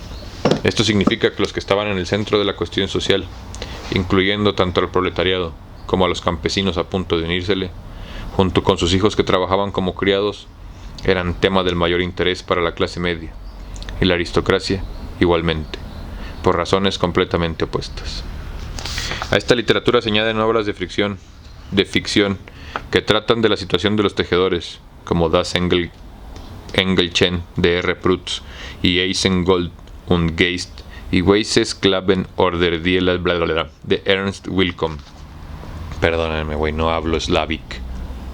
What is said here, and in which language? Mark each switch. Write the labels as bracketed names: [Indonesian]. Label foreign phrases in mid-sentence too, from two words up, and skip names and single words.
[Spanish] Esto significa que los que estaban en el centro de la cuestión social, incluyendo tanto al proletariado como a los campesinos a punto de unírsele, junto con sus hijos que trabajaban como criados, eran tema del mayor interés para la clase media, y la aristocracia igualmente, por razones completamente opuestas. A esta literatura se añaden obras de ficción que tratan de la situación de los tejedores, como Das Engelchen de R. Prutz y Eisengold und Geist y Weißes Klaven oder die de Ernst Wilcom. Perdónenme, güey, no hablo slavic.